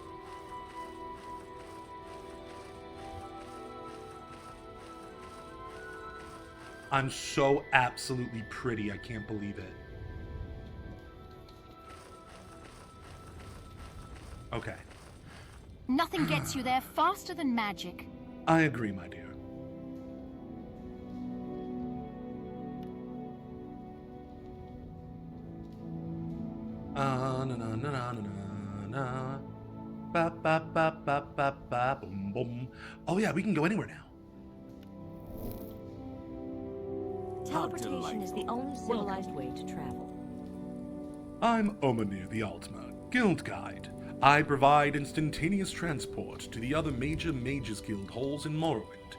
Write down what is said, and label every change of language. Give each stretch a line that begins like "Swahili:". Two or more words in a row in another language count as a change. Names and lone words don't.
English: I'm so absolutely pretty, I can't believe it. Okay. Nothing gets you there faster than magic. I agree, my dear. Na na na na na na. Ba ba ba ba ba ba boom boom. Oh yeah, we can go anywhere now. Teleportation is the only civilized way to travel. I'm Omanir the Altma, Guild Guide. I provide instantaneous transport to the other major Mages Guild halls in Morrowind.